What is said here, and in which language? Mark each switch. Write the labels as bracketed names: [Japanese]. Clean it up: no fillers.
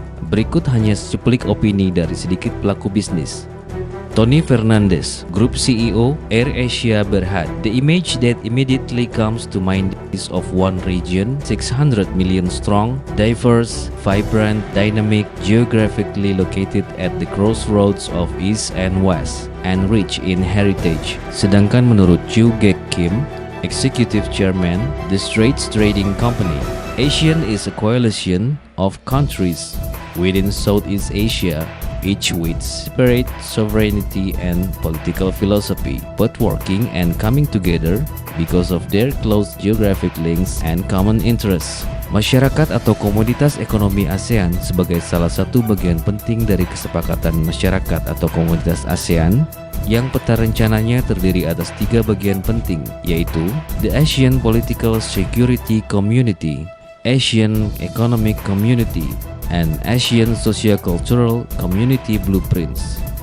[Indonesian] Berikut hanya secuplik opini dari sedikit pelaku bisnis. [English] Tony Fernandes, Group CEO AirAsia berhad, "The image that immediately comes to mind is of one region, 600 million strong, diverse, vibrant, dynamic, geographically located at the crossroads of East and West, and rich in heritage." [Indonesian] Sedangkan menurut [English] Chu Gek Kim, Executive Chairman, The Straits Trading Company, ASEAN is a coalition of countries within Southeast Asia, each with separate sovereignty and political philosophy, but working and coming together because of their close geographic links and common interests. [Indonesian] Masyarakat atau komoditas ekonomi ASEAN sebagai salah satu bagian penting dari kesepakatan masyarakat atau komoditas ASEAN yang peta rencananya terdiri atas 3 bagian penting, yaitu The ASEAN Political Security Community, ASEAN Economic Community, and ASEAN Socio-Cultural Community Blueprints.